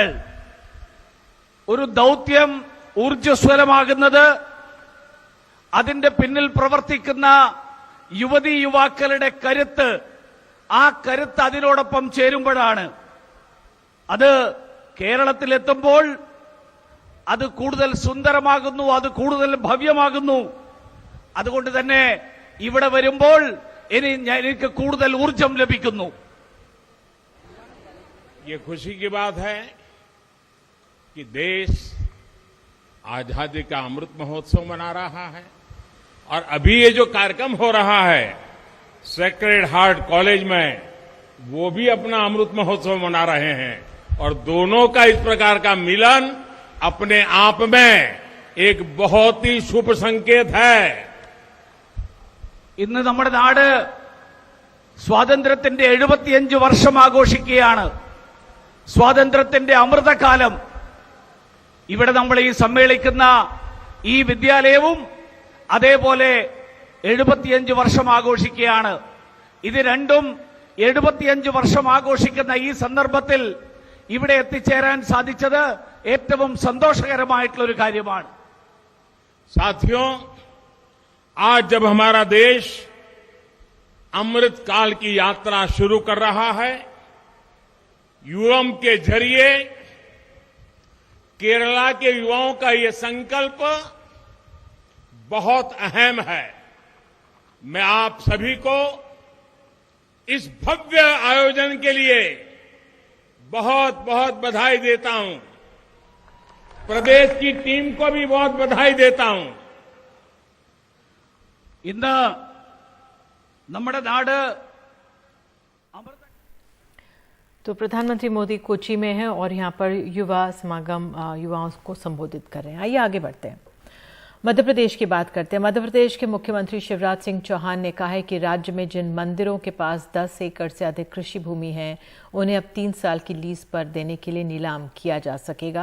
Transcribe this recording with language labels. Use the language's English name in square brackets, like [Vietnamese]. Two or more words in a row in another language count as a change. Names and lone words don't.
[Malayalam] ഒരു ദൗത്യം ഊർജ്ജസ്വലമാകുന്നത് അതിന്റെ പിന്നിൽ പ്രവർത്തിക്കുന്ന യുവതി യുവാക്കളുടെ കരുത്ത്, ആ കരുത്ത് അതിനോടൊപ്പം ചേരുമ്പോഴാണ്. അത് കേരളത്തിലെത്തുമ്പോൾ അത് കൂടുതൽ സുന്ദരമാകുന്നു, അത് കൂടുതൽ ഭവ്യമാകുന്നു. അതുകൊണ്ട് തന്നെ ഇവിടെ വരുമ്പോൾ എനിക്ക് കൂടുതൽ ഊർജം ലഭിക്കുന്നു. [Hindi] ये खुशी की बात है कि देश आजादी का अमृत महोत्सव मना रहा है और अभी ये जो कार्यक्रम हो रहा है सेक्रेड हार्ट कॉलेज में, वो भी अपना अमृत महोत्सव मना रहे हैं। और दोनों का इस प्रकार का मिलन अपने आप में एक बहुत ही शुभ संकेत है। [Malayalam] ഇന്ന് നമ്മുടെ നാട് സ്വാതന്ത്ര്യത്തിന്റെ 75 വർഷം ആഘോഷിക്കുകയാണ്. സ്വാതന്ത്ര്യത്തിന്റെ അമൃതകാലം. ഇവിടെ നമ്മൾ ഈ സമ്മേളിക്കുന്ന ഈ വിദ്യാലയവും അതേപോലെ 75 വർഷം ആഘോഷിക്കുകയാണ്. ഇത് രണ്ടും 75 വർഷം ആഘോഷിക്കുന്ന ഈ സന്ദർഭത്തിൽ ഇവിടെ എത്തിച്ചേരാൻ സാധിച്ചത് ഏറ്റവും സന്തോഷകരമായിട്ടുള്ള ഒരു കാര്യമാണ്. [Hindi] साथियों, आज जब हमारा देश अमृत काल की यात्रा शुरू कर रहा है, युवम के जरिए केरला के युवाओं का ये संकल्प बहुत अहम है। मैं आप सभी को इस भव्य आयोजन के लिए बहुत बहुत बधाई देता हूं। प्रदेश की टीम को भी बहुत बधाई देता हूं। [Malayalam] ഇന്ന് നമ്മുടെ നാട് [Hindi] तो प्रधानमंत्री मोदी कोची में हैं और यहाँ पर युवा समागम युवाओं को संबोधित कर रहे हैं। आइए आगे बढ़ते हैं, मध्य प्रदेश की बात करते हैं। मध्य प्रदेश के मुख्यमंत्री शिवराज सिंह चौहान ने कहा है कि राज्य में जिन मंदिरों के पास 10 एकड़ से अधिक कृषि भूमि है उन्हें अब 3 साल की लीज पर देने के लिए नीलाम किया जा सकेगा।